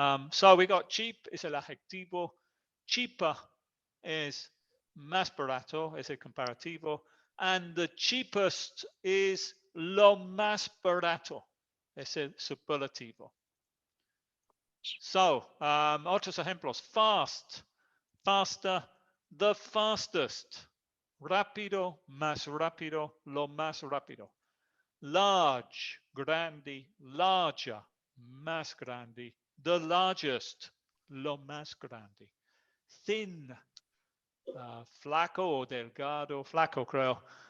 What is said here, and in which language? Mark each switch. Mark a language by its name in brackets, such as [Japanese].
[Spanish] So we got cheap es el adjetivo. Cheaper es más barato, es el comparativo. [English] And the cheapest is [Spanish] lo más barato, es el superlativo. So, otros ejemplos. [English] Fast, faster, the fastest. [Spanish] Rápido, más rápido, lo más rápido. Large, grande, larger, más grande. The largest, lo más grande. Thin, flaco o delgado, flaco creo.